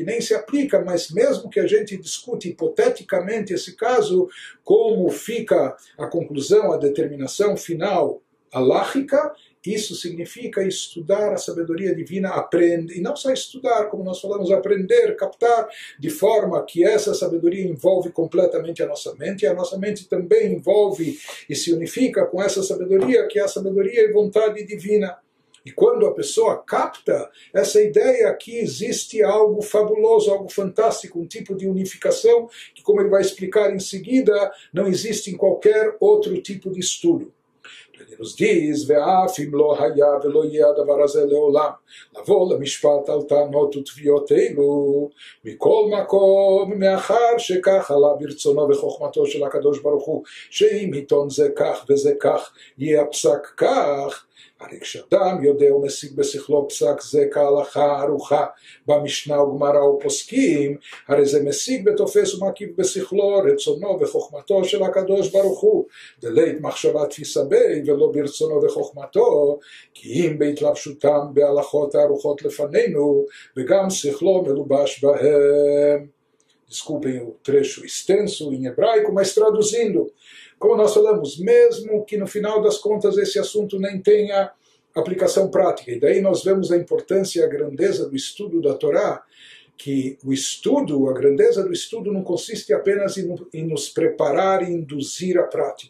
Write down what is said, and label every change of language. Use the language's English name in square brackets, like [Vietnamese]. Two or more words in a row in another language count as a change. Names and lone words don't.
[Portuguese] nem se aplica, mas mesmo que a gente discute hipoteticamente esse caso, como fica a conclusão, a determinação final aláhica, isso significa estudar a sabedoria divina, aprender, e não só estudar, como nós falamos, aprender, captar, de forma que essa sabedoria envolve completamente a nossa mente, e a nossa mente também envolve e se unifica com essa sabedoria, que é a sabedoria e vontade divina. E quando a pessoa capta essa ideia que existe algo fabuloso, algo fantástico, um tipo de unificação que, como ele vai explicar em seguida, não existe em qualquer outro tipo de estudo. Ele nos diz, [Hebrew] ואף אם לא היה ולא יהיה הדבר הזה לעולם, לבוא למשפט על טענות ותביעות אלו, מכל מקום, מאחר שכך עלה ברצונו וחוכמתו של הקדוש ברוך הוא, שאם עיתון זה כך וזה כך, יהיה הפסק כך, הרי כשאדם יודע ומשיג בשכלו פסק זה כהלכה ערוכה במשנה וגמרא ופוסקים, הרי זה משיג ותופס ומקיף בשכלו רצונו וחוכמתו של הקדוש ברוך הוא, דלית מחשבה תפיסה בי ולא ברצונו וחוכמתו, כי אם בהתלבשותם בהלכות הערוכות לפנינו וגם שכלו מלובש בהם. [Portuguese] Desculpem o trecho extenso em hebraico, mas traduzindo, como nós falamos, mesmo que no final das contas esse assunto nem tenha aplicação prática, e daí nós vemos a importância e a grandeza do estudo da Torá, que o estudo, a grandeza do estudo não consiste apenas em nos preparar e induzir a prática.